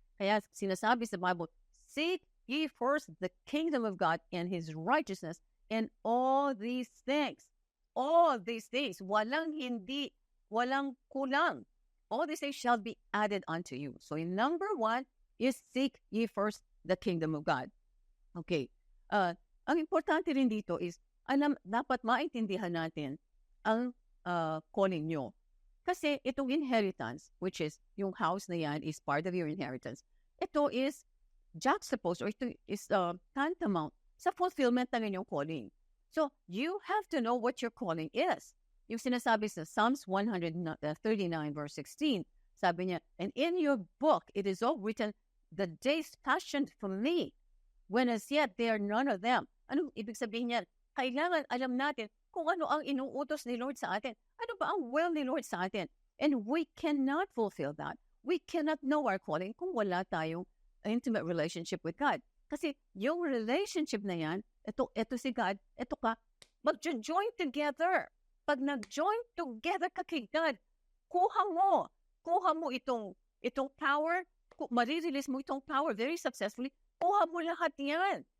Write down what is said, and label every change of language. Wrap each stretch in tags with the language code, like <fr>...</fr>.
<en>Kaya sinasabi sa Bible, seek ye first the kingdom of God and His righteousness, and all these things,</en> <tl>walang hindi, walang kulang.</tl> <en>All these things shall be added unto you. So, in number 1 is seek ye first the kingdom of God. Okay.</en> <tl>Ang importante rin dito is, dapat maintindihan natin ang calling nyo.</tl> <en>Kasi itong inheritance, which is yung house na yan is part of your inheritance. Ito is juxtaposed or ito is tantamount sa fulfillment ng inyong calling. So, you have to know what your calling is.</en> <tl>Yung sinasabi sa Psalms 139 verse 16, sabi niya,</tl> <en>and in your book, it is all written, the days fashioned for me, when as yet there are none of them.</en> <tl>Anong ibig sabihin niyan? Kailangan alam natin kung ano ang inuutos ni Lord sa atin. Ano ba ang will ni Lord sa atin?</tl> <en>And we cannot fulfill that. We cannot know our calling</en> <tl>kung wala tayong</tl> <en>intimate relationship with God.</en> <tl>Kasi yung relationship na yan, ito si God, ito ka, mag-join together. Pag nag-join together ka kay God, kuha mo itong power, marirelease mo itong power</tl> <en>very successfully,</en> <tl>kuha mo lahat yan.</tl>